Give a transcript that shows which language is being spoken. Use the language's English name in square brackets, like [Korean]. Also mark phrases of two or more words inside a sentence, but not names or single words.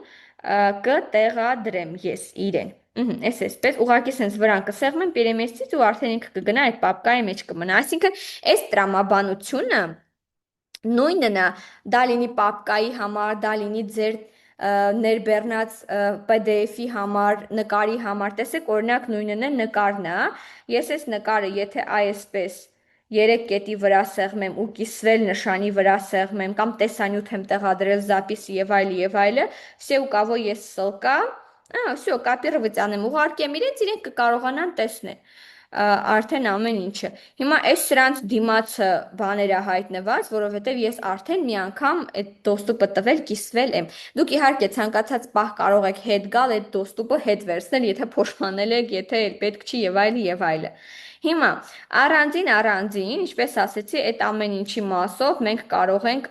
[Armenian] կտեղադրեմ ես իրեն։ Այսպես ուղղակի sense վրան կսեղմեմ պերեմեսից ու արդեն ինքը կգնա այդ պապկայի մեջ կմնա։ Այսինքն այս տրամաբանությունը նույնն է, դա լինի պապկայի համար, դա լինի ձեր ներբեռնած PDF-ի համար, նկարի համար, տեսեք օրինակ նույնն է նկարն է, ես այս նկարը եթե այսպես 3 կետի վրա սեղմեմ ու կիսվել նշանի վրա սեղմեմ կամ տեսանյութ եմ տեղադրել զապիսի եւ այլը, [Russian] все, у кого есть ссылка, все, [Armenian] կոպիրovat անեմ, ուղարկեմ իրենց, իրենք կկարողանան տեսնել արդեն ամեն ինչը։ Հիմա այս սրանց դիմացը բաները հայտնված, որովհետև ես արդեն մի անգամ այդ դոստուպը տվել, կիսվել եմ։ Դուք իհարկե ցանկացած պահ կարող եք հետ գալ, այդ դոստուպը հետ վերցնել, եթե փոշմանել եք, եթե պետք չի եւ այլը։ Հիմա առանձին, ինչպես ասեցի, այդ ամեն ինչի մասով մենք կարող ենք